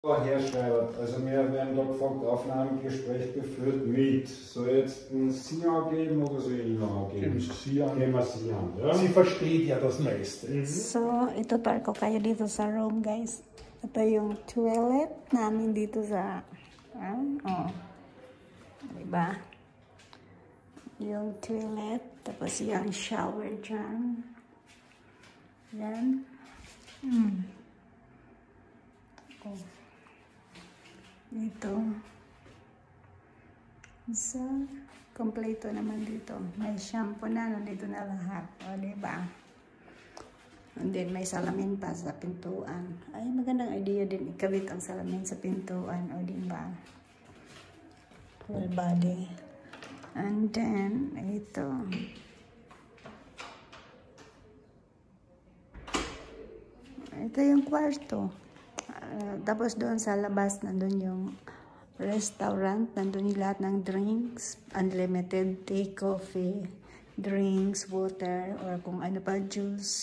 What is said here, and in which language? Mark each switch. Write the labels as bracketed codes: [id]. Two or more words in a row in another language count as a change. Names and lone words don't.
[de] Herschreiber. Also wir werden dort gefragt, Aufnahmegespräch geführt mit. Soll jetzt ein Sie angeben oder soll ich Ihnen angeben? Geben wir Sie an. Ja? Sie versteht ja das meiste. So, [tl] itutur ko kayo dito sa room, guys. Ito yung toilet namin dito sa... diba? Yung toilet. Tapos yung shower dyan. Yan. Dito. So, kompleto naman dito. May shampoo na, nandito na lahat. O, diba? And then, may salamin pa sa pintuan. Ay, magandang idea din. Ikabit ang salamin sa pintuan. O, diba? [en] Full body. And then, [tl] ito. Ito yung kwarto. Tapos doon sa labas, nandun yung restaurant. Nandun yung lahat ng drinks. [en] Unlimited tea, coffee, drinks, water, [tl] or kung ano pa, juice.